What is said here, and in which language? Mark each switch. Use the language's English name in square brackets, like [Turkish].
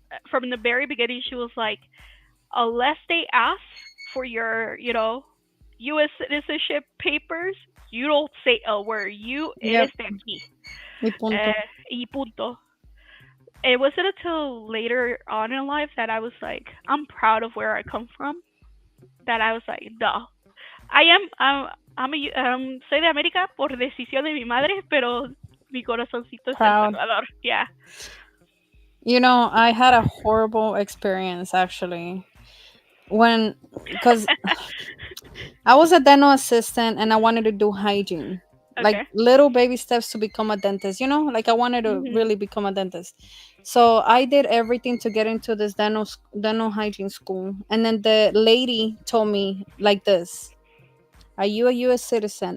[English] from the very beginning. She was like, unless they ask for your U.S. citizenship papers, you don't say a word. You Yep. [Spanish] eres de aquí. Y punto. Y punto. [English] It wasn't until later on in life that I was like, I'm proud of where I come from. That I was like, no, I am. [Spanish] Soy de América por decisión de mi madre, pero mi corazoncito es El [English] Proud. Salvador. Yeah. I had a horrible experience actually when, because I was a dental assistant and I wanted to do hygiene, like Okay. little baby steps to become a dentist. Like I wanted to Mhm. really become a dentist. So I did everything to get into this dental hygiene school, and then the lady told me like this: "Are you a U.S. citizen?"